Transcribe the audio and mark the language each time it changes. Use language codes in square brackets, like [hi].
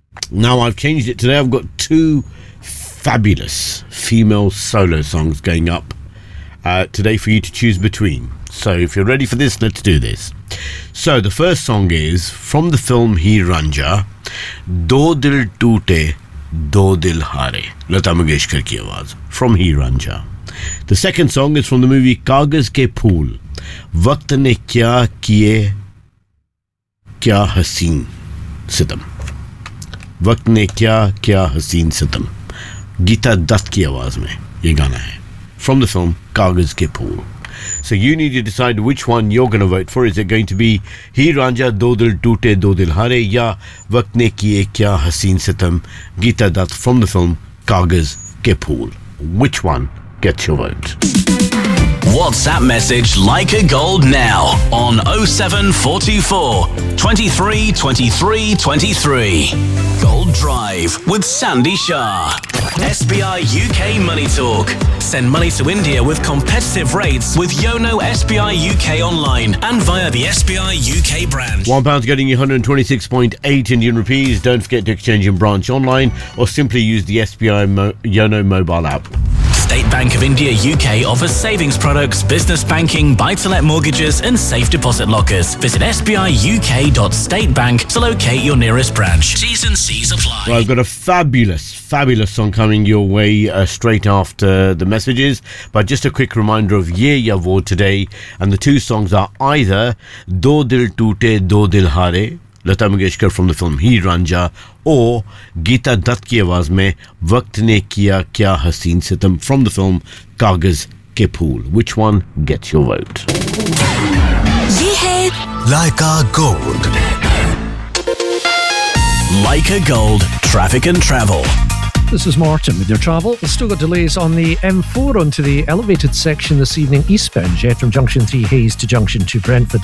[en] Now, I've changed it today. I've got two fabulous female solo songs going up today for you to choose between. So if you're ready for this, let's do this. So the first song is from the film Heer Ranja, Do Dil Toote Do Dil Hare, [hi] Lata Mangeshkar ki awaaz, [en] from Heer Ranja. The second song is from the movie [hi] कागज़ के फूल, वक्त ने क्या किए क्या हसीन सितम, वक्त ने क्या क्या हसीन सितम, गीता दत्त की आवाज़ में ये गाना है, [en] from the film [hi] कागज़ के फूल. [en] So you need to decide which one you're going to vote for. Is it going to be [hi] हीर रांजा, दो दिल टूटे दो दिल हारे, या वक्त ने किए क्या हसीन सितम, Geeta Dutt [en] from the film [hi] कागज़ के फूल? [en] Which one gets your vote? WhatsApp message Like a Gold now on 0744 23 23 23. Gold Drive with Sandy Shah. SBI UK Money Talk. Send money to India with competitive rates with Yono SBI UK online and via the SBI UK branch. £1 getting you 126.8 Indian rupees. Don't forget to exchange in branch online or simply use the SBI Yono mobile app. State Bank of India UK offers savings products, business banking, buy-to-let mortgages and safe deposit lockers. Visit sbiuk.statebank to locate your nearest branch. T's and C's apply. Well, I've got a fabulous, fabulous song coming your way straight after the messages. But just a quick reminder of Ye Yavo today. And the two songs are either [hi] दो दिल टूटे दो दिल हारे, Lata Mangeshkar [en] from the film [hi] Heer रांजा, or Geeta Dutt की आवाज़ में वक्त ने किया क्या हसीन सितम from the film कागज़ के फूल. [en] Which one gets your vote? [hi] Ye hai Laika Gold. [en] Laika Gold, traffic and travel. This is Martin with your travel. We've still got delays on the M4 onto the elevated section this evening eastbound, yet from Junction 3 Hayes to Junction 2 Brentford.